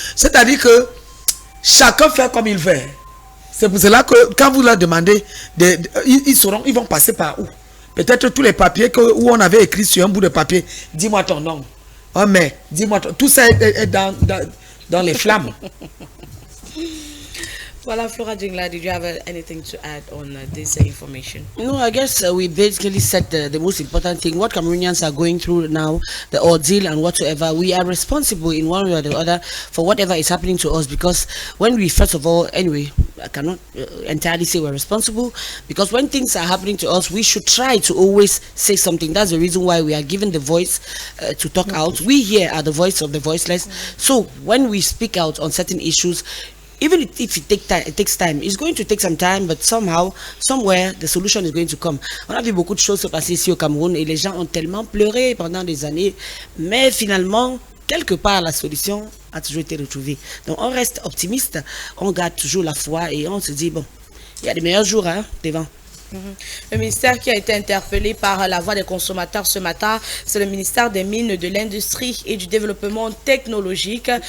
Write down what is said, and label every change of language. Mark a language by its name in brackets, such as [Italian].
[French] C'est-à-dire que chacun fait comme il veut. C'est pour cela que quand vous leur demandez, ils vont passer par où? Peut-être tous les papiers où on avait écrit sur un bout de papier. Dis-moi ton nom. Oh mais, dis-moi tout ça est dans les flammes. [English] Voilà, Flora Jingla, did you have anything to add on this information? No, I guess we basically said the most important thing. What Cameroonians are going through now, the ordeal and whatsoever, we are responsible in one way or the other for whatever is happening to us. Because when we, first of all, anyway, I cannot entirely say we're responsible, because when things are happening to us, we should try to always say something. That's the reason why we are given the voice to talk out. We here are the voice of the voiceless. So when we speak out on certain issues, even if it takes time, it's going to take some time, but somehow, somewhere, the solution is going to come. [French] On a vu beaucoup de choses se passer ici au Cameroun et les gens ont tellement pleuré pendant des années, mais finalement, quelque part, la solution a toujours été retrouvée. Donc, on reste optimiste, on garde toujours la foi et on se dit, bon, il y a des meilleurs jours devant. Le ministère qui a été interpellé par la voix des consommateurs ce matin, c'est le ministère des Mines, de l'Industrie et du Développement technologique.